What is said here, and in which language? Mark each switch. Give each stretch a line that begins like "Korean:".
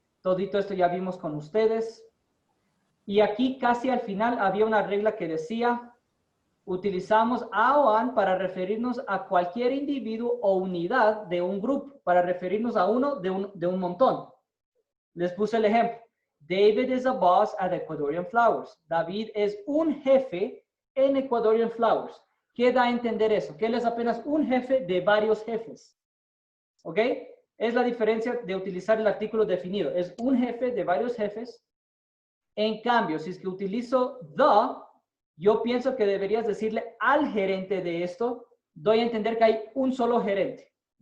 Spanish: Todito esto ya vimos con ustedes. Y aquí casi al final había una regla que decía, utilizamos a o an para referirnos a cualquier individuo o unidad de un grupo, para referirnos a uno de un montón. Les puse el ejemplo.
English: David is a boss at Ecuadorian Flowers.
Spanish: David es un jefe en Ecuadorian Flowers. ¿Qué da a entender eso? Que él es apenas un jefe de varios jefes. ¿Ok? Es la diferencia de utilizar el artículo definido. Es un jefe de varios jefes. En cambio, si es que utilizo the, yo pienso que deberías decirle al gerente de esto, doy a entender que hay un solo gerente.